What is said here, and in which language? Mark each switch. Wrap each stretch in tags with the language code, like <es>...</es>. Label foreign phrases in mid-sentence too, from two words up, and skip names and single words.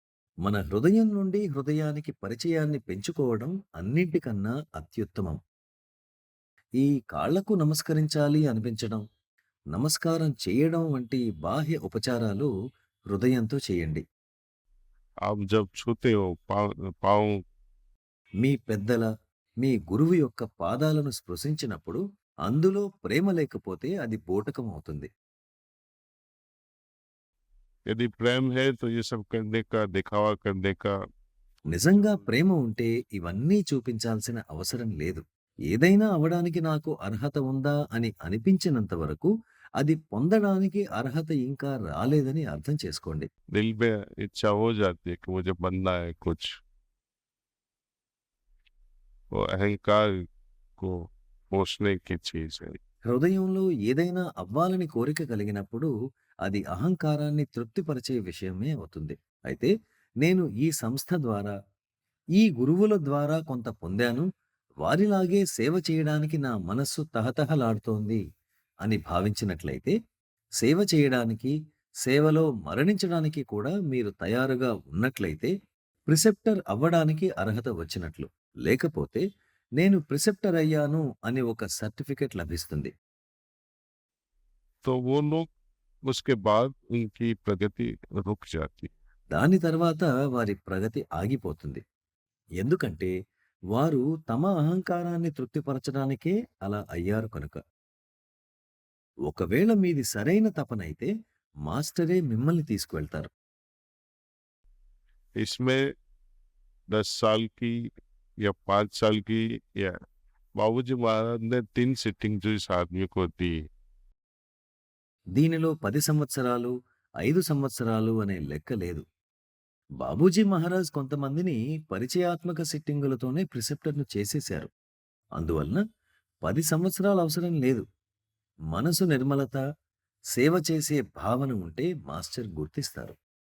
<te>మన హృదయం నుండి హృదయానికి పరిచయాన్ని పెంచుకోవడం అన్నింటికన్నా అత్యుత్తమం. ఈ కాళ్లకు నమస్కరించాలి అనిపించడం, నమస్కారం చేయడం వంటి బాహ్య ఉపచారాలు హృదయంతో చేయండి.</te> <hi>आप जब छूते हो पाँव</hi> <te>మీ పెద్దల, మీ గురువు యొక్క పాదాలను స్పృశించినప్పుడు అందులో ప్రేమ లేకపోతే అది బూటకం అవుతుంది.</te> <hi>यदि प्रेम है तो ये सब करने का, दिखावा करने का</hi> <te>నిజంగా ప్రేమ ఉంటే ఇవన్నీ చూపించాల్సిన అవసరం లేదు. ఏదైనా అవ్వడానికి నాకు అర్హత ఉందా అని అనిపించినంత వరకు అది పొందడానికి అర్హత ఇంకా రాలేదని అర్థం చేసుకోండి.</te> <hi>दिल में इच्छा हो जाती है कि मुझे बनना है कुछ। वो अहंकार को पोषने की चीज़ है।</hi> <te>హృదయంలో ఏదైనా అవ్వాలని కోరిక కలిగినప్పుడు అది అహంకారాన్ని తృప్తిపరిచే విషయమే అవుతుంది. అయితే నేను ఈ సంస్థ ద్వారా, ఈ గురువుల ద్వారా కొంత పొందాను, వారిలాగే సేవ చేయడానికి నా మనస్సు తహతహలాడుతోంది అని భావించినట్లయితే, సేవ చేయడానికి, సేవలో మరణించడానికి కూడా మీరు తయారుగా ఉన్నట్లయితే, ప్రిసెప్టర్ అవ్వడానికి అర్హత వచ్చినట్లు. లేకపోతే, నేను ప్రిసెప్టర్ అయ్యాను అని ఒక సర్టిఫికెట్ లభిస్తుంది.</te> <hi>तो वो लोग उसके बाद उनकी प्रगति रुक जाती है।</hi> <te>దాని తర్వాత వారి ప్రగతి ఆగిపోతుంది. ఎందుకంటే, వారు తమ అహంకారాన్ని తృప్తిపరచడానికే అలా అయ్యారు కనుక. ఒకవేళ మీది సరైన తపనైతే మాస్టరే మిమ్మల్ని తీసుకువెళ్తారు.</te> <hi>इसमें 10 साल की या 5 साल की या बाबूजी महाराज ने 3 सिटिंग जो इस आदमी को दी।</hi> <te>దీనిలో 10 సంవత్సరాలు, 5 సంవత్సరాలు అనే లెక్క లేదు. బాబూజీ మహారాజ్ కొంతమందిని పరిచయాత్మక సిట్టింగులతోనే ప్రిసెప్టర్‌ను చేసేశారు. అందువలన 10 సంవత్సరాలు అవసరం లేదు. మనసు నిర్మలత, సేవ చేసే భావన ఉంటే మాస్టర్ గుర్తిస్తారు.</te>